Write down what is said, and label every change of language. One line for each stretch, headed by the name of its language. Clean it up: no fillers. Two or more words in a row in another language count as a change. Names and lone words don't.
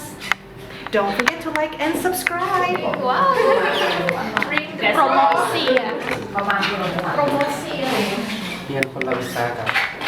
English: Don't forget to like and subscribe.
Indonesian: Wow. Promosi ya. Promosi ya.
Thai: เรียนคนละวิชาครับ